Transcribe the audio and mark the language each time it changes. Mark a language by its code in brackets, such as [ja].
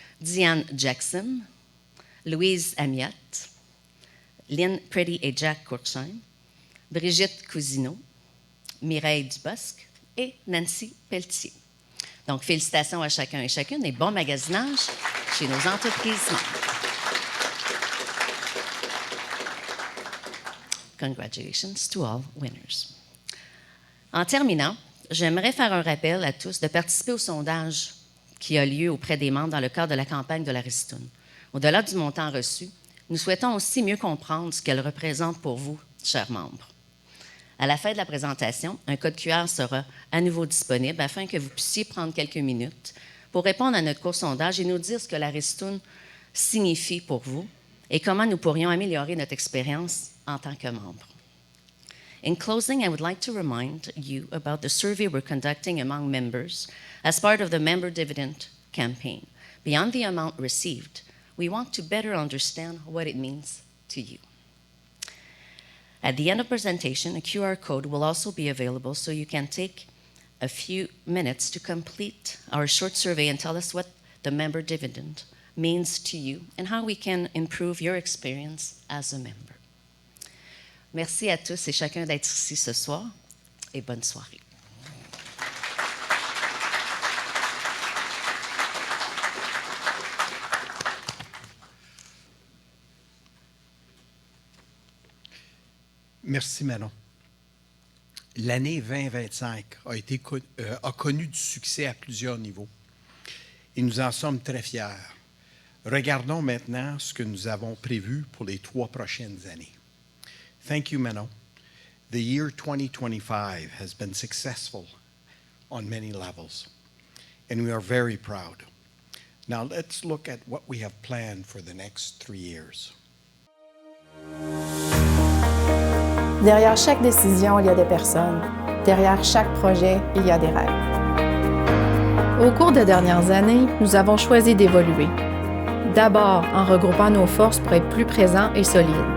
[fr] Diane Jackson, Louise Amiot, Lynn Pretty et Jack Cruikshank, Brigitte Cousineau, Mireille Dubosc et Nancy Pelletier. Donc, félicitations à chacun et chacune et bon magasinage chez nos entreprises membres. [en] Congratulations to all winners. [fr] En terminant, j'aimerais faire un rappel à tous de participer au sondage qui a lieu auprès des membres dans le cadre de la campagne de la Ristourne. Au-delà du montant reçu, nous souhaitons aussi mieux comprendre ce qu'elle représente pour vous, chers membres. À la fin de la présentation, un code QR sera à nouveau disponible afin que vous puissiez prendre quelques minutes pour répondre à notre court sondage et nous dire ce que la Ristourne signifie pour vous et comment nous pourrions améliorer notre expérience en tant que membre. [en] In closing, I would like to remind you about the survey we're conducting among members as part of the member dividend campaign. Beyond the amount received, we want to better understand what it means to you. At the end of presentation, a QR code will also be available so you can take a few minutes to complete our short survey and tell us what the member dividend means to you and how we can improve your experience as a member. [fr] Merci à tous et chacun d'être ici ce soir et bonne soirée. Merci, Manon. L'année 2025 a connu du succès à plusieurs niveaux et nous en sommes très fiers. Regardons maintenant ce que nous avons prévu pour les 3 prochaines années. [en] Thank you, Manon. The year 2025 has been successful on many levels, and we are very proud. Now let's look at what we have planned for the next 3 years. [fr] Derrière chaque décision, il y a des personnes. Derrière chaque projet, il y a des rêves. Au cours des dernières années, nous avons choisi d'évoluer. D'abord, en regroupant nos forces pour être plus présents et solides.